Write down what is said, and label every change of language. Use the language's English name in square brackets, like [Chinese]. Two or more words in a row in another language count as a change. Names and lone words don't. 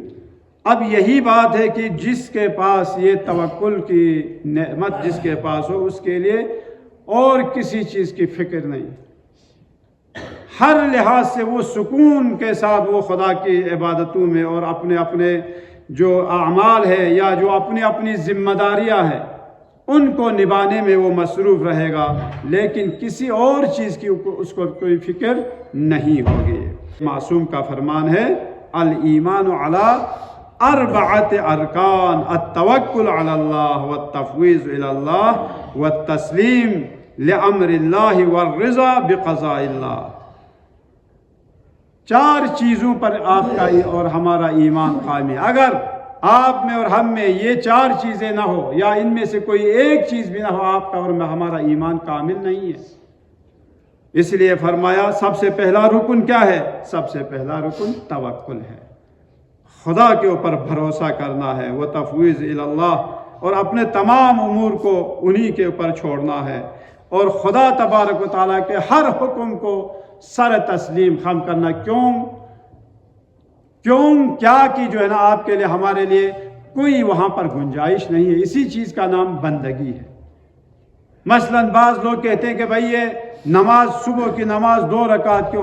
[Hindi] अब यही बात है कि जिसके पास ये तवक्कुल की नेमत जिसके पास हो, उसके लिए और किसी चीज़ की फ़िक्र नहीं, हर लिहाज से वो सुकून के साथ वो खुदा की इबादतों में और अपने अपने जो आमाल है या जो अपनी अपनी ज़िम्मेदारियाँ हैं उनको निभाने में वो मसरूफ़ रहेगा, लेकिन किसी और चीज़ की उसको कोई फ़िक्र नहीं होगी। मासूम का फरमान है, [Arabic] الإيمان على أربعة أركان التوكل على الله وتفويض إلى الله وتسليم لأمر الله ورضا بقضاء الله. [Hindi] चार चीज़ों पर आपका और हमारा ईमान कायम है। अगर आप में और हम में ये चार चीज़ें ना हो या इनमें से कोई एक चीज़ भी ना हो, आपका और में हमारा ईमान कामिल नहीं है। इसलिए फरमाया सबसे पहला रुकन क्या है? सबसे पहला रुकन तवक्कुल है, खुदा के ऊपर भरोसा करना है, वो [Arabic] تفويض إلى الله, [Hindi] और अपने तमाम उमूर को उन्हीं के ऊपर छोड़ना है और खुदा [Arabic] تبارك وتعالى [Hindi] के हर हुक्म को सर तस्लीम खम करना। क्यों क्या कि जो है ना आपके लिए हमारे लिए कोई वहाँ पर गुंजाइश नहीं है। इसी चीज़ का नाम बंदगी है। मसलन बाज़ लोग कहते हैं कि भाई ये नमाज, सुबह की नमाज 2 रकात क्यों?